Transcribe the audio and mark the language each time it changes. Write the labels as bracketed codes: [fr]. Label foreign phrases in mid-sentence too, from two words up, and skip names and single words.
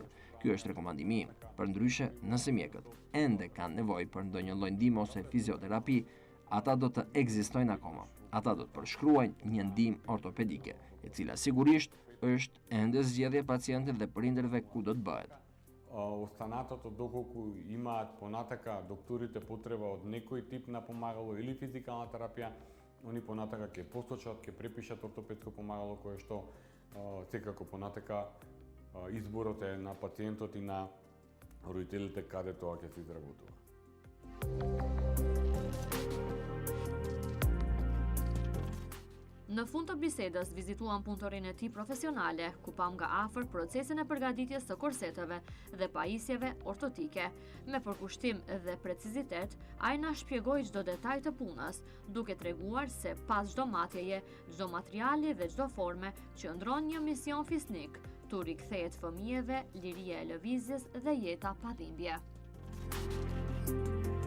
[sq] Ky është rekomandimi im. Përndryshe, nëse mjekët ende kanë nevojë për ndonjë lloj ndihme ose fizioterapi, ata do të ekzistojnë akoma. Ata do të përshkruajnë një ndihmë ortopedike, e cila sigurisht është ende zgjedhje e pacientit dhe prindërve ku do të bëhet. [mk] Останатото доколку имаат понатака докторите потреба од некој тип на помагало или физикална терапија, они понатака ќе посочат, ќе препишат ортопедско помагало кое што секако понатака изборот е на пациентот и на родителите каде тоа ќе се изработува. [sq] Në fund të bisedës vizituam punëtorinë e tij profesionale, ku pam nga afër procesin e përgatitjes së korseteve dhe pajisjeve ortotike. Me përkushtim dhe precizitet, ai na shpjegoi çdo detaj të punës, duke treguar se pas çdo matjeje, çdo materiali dhe çdo forme qëndron një mision fisnik, tu rikthehet fëmijëve liria e lëvizjes dhe jeta pa dhimbje.